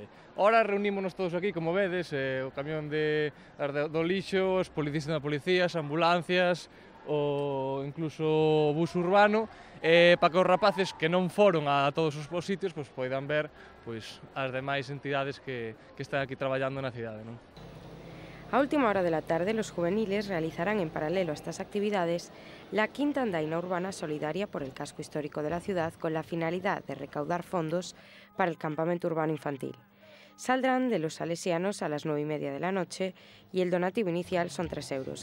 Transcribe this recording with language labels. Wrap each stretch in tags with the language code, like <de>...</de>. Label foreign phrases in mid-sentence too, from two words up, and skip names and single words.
<gl>Ora reunímonos todos aquí, como vedes, o camión do lixo, os policías da policía, as ambulancias, ou incluso o bus urbano, para que os rapaces que non foron a todos os sitios pois poidan ver pois as demais entidades que están aquí traballando na cidade, non?</gl> <es>A última hora de la tarde, los juveniles realizarán en paralelo a estas actividades la quinta andaina urbana solidaria por el casco histórico de la ciudad con la finalidad de recaudar fondos para el campamento urbano infantil. Saldrán de los Salesianos a las 9:30 de la noche y el donativo inicial son 3 euros.</es>